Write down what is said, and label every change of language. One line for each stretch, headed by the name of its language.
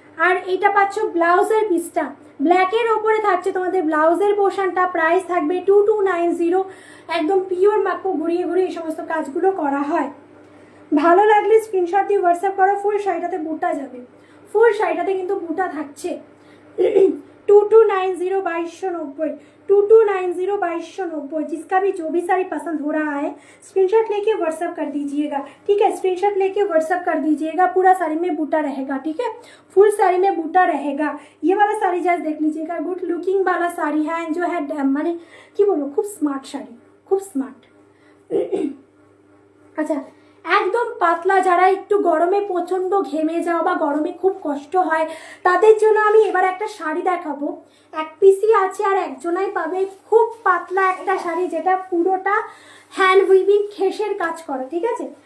Bangla: আর এইটা পাচ্ছ ব্লাউজের পিসটা, ব্ল্যাকের ওপরে থাকছে তোমাদের ব্লাউজের পোর্শনটা। প্রাইস থাকবে 2290, একদম পিওর মাক্কো ঘুরিয়ে ঘুরিয়ে এই সমস্ত কাজগুলো করা হয়। ভালো লাগলে স্ক্রিনশট দিয়ে হোয়াটসঅ্যাপ করো। ফুল শাড়িটাতে বুটা যাবে, ফুল শাড়িটাতে কিন্তু বুটা থাকছে।
Hindi: 2290 2290, 2290 जिसका भी जो भी साड़ी पसंद हो रहा है स्क्रीनशॉट लेके व्हाट्सअप कर दीजिएगा, ठीक है? स्क्रीनशॉट लेके व्हाट्सअप कर दीजिएगा। पूरा साड़ी में बूटा रहेगा, ठीक है? फुल साड़ी में बूटा रहेगा। ये वाला साड़ी जस्ट देख लीजिएगा, गुड लुकिंग वाला साड़ी है, जो है माने कि बोलो खूब स्मार्ट शाड़ी, खूब स्मार्ट।
Bangla: अच्छा, একদম পাতলা, যারা একটু গরমে প্রচণ্ড ঘেমে যাও বা গরমে খুব কষ্ট হয় তাদের জন্য আমি এবার একটা শাড়ি দেখাবো। 1 পিসই আছে আর একজনাই পাবে। খুব পাতলা একটা শাড়ি, যেটা পুরোটা হ্যান্ড উইভিং খেসের কাজ করে, ঠিক আছে?